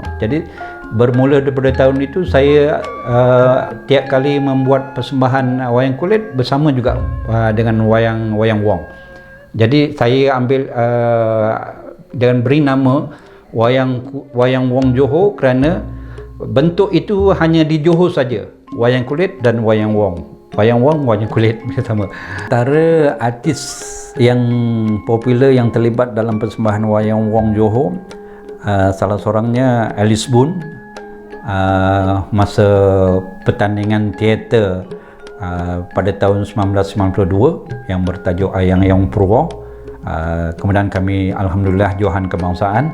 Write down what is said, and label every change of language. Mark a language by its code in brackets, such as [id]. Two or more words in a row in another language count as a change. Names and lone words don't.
[ms] Jadi bermula daripada tahun itu saya tiap kali membuat persembahan wayang kulit bersama juga dengan wayang wong. Jadi saya ambil dengan beri nama wayang wong Johor kerana bentuk itu hanya di Johor saja, wayang kulit dan wayang wong. Wayang wong, wayang kulit sama. Antara artis yang popular yang terlibat dalam persembahan wayang wong Johor, salah seorangnya Alice Boon. Masa pertandingan teater pada tahun 1992 yang bertajuk Ayang Yang Purwa, kemudian kami alhamdulillah Johan Kebangsaan.